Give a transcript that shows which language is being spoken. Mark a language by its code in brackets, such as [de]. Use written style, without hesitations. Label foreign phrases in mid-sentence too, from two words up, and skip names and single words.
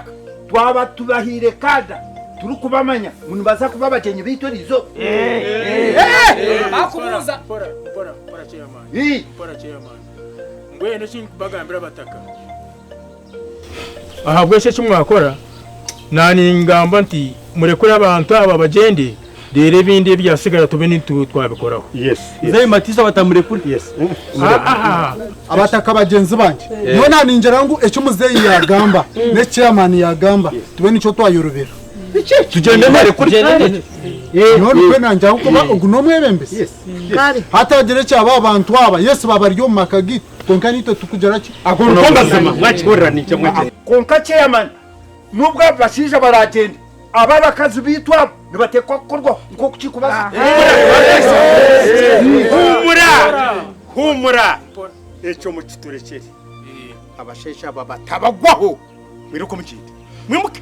[nyn] twaba tubahire kada turukubamanya muntu baza kuba bakenye bitorizo akumuza pora chairman ngwene chingi kubagambira bataka aha bwese kimwakora nani ngamba nti murekura abantu aba bagende dere bindi byasigara tube nitu twabikoraho yes zai Matiso batamure kuri yes abataka bagenzi banje niyo naninjira ngo ecyo muzeyi yagamba ne chairman yagamba tube nico twayorobera tugende mare kuri none kwe nanja kuba uguno mwebembese yes hata gere cyaba abantu aba yes babaryo makagi konkani to tukujara ki akono kongazima mwachorra ni cyamwe konka chairman nubwo bashije baragenda aba bakazi bitwa nibatekwa korwa nko kukikubaza humura ecyo mu kiturekere abashesha baba tabagwaho biruko mukindi mwimuke